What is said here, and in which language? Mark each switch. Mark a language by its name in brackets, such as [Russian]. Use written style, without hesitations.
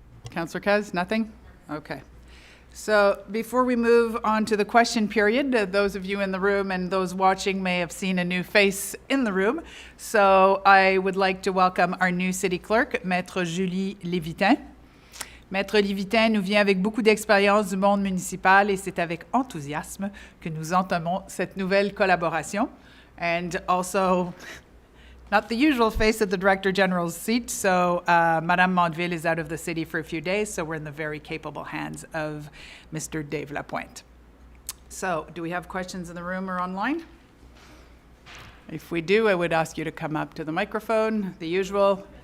[English] Councillor Kaz, nothing? Okay. So before we move on to the question period, those of you in the room and those watching may have seen a new face in the room. So I would like to welcome our new city clerk, Maître Julie Lévitin. [French] Maître Lévitin nous vient avec beaucoup d'expérience du monde municipal et c'est avec enthousiasme que nous entamons cette nouvelle collaboration. [English] And also, not the usual face at the Director General's seat, so Madame Mondeville is out of the city for a few days, so we're in the very capable hands of Mr. Dave Lapointe. So, do we have questions in the room or online? If we do, I would ask you to come up to the microphone, the usual.